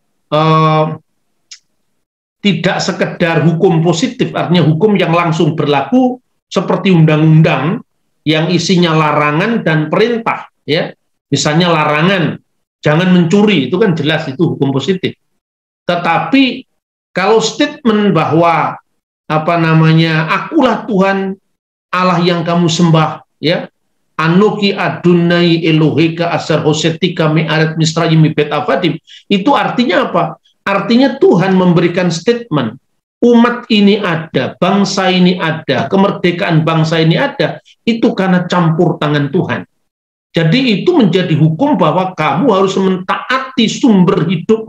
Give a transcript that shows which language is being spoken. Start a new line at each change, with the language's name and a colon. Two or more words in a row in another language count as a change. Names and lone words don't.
Indonesian: Tidak sekedar hukum positif, artinya hukum yang langsung berlaku seperti undang-undang yang isinya larangan dan perintah, ya. Misalnya larangan jangan mencuri, itu kan jelas itu hukum positif. Tetapi kalau statement bahwa apa namanya, akulah Tuhan Allah yang kamu sembah, ya,
Hebrew: אנכי יהוה אלהיך אשר הוצאתיך מארץ מצרים מבית עבדים,
Indonesian: itu artinya apa? Artinya Tuhan memberikan statement, umat ini ada, bangsa ini ada, kemerdekaan bangsa ini ada, itu karena campur tangan Tuhan. Jadi itu menjadi hukum bahwa kamu harus mentaati sumber hidupmu.